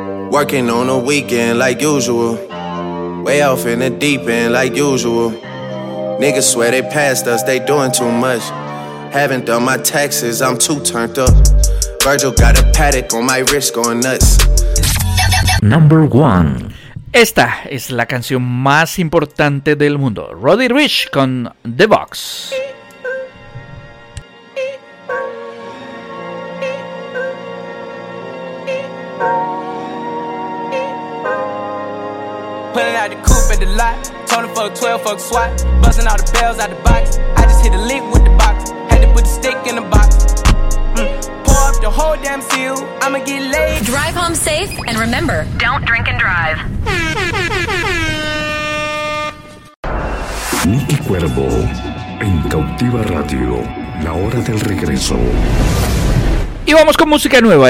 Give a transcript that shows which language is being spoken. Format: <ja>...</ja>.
<en>Working on a weekend like usual. Way off in the deep end like usual. Niggas swear they passed us, they doing too much. Haven't done my taxes, I'm too turned up. Virgil got a paddock on my wrist going nuts. Number 1.</en> <es>Esta es la canción más importante del mundo, Roddy Ricch con The Box.</es> <en>Pulling out the coupe at the lot, turning for a 12-fuck swat, buzzing all the bells out the box. I just hit a lick with the box, had to put the stick in the box. Pour up the whole damn seal, I'ma get laid. Drive home safe and remember, don't drink and drive.</en> <es>Nicky Cuervo en Cautiva Radio, la hora del regreso. Y vamos con música nueva.</es>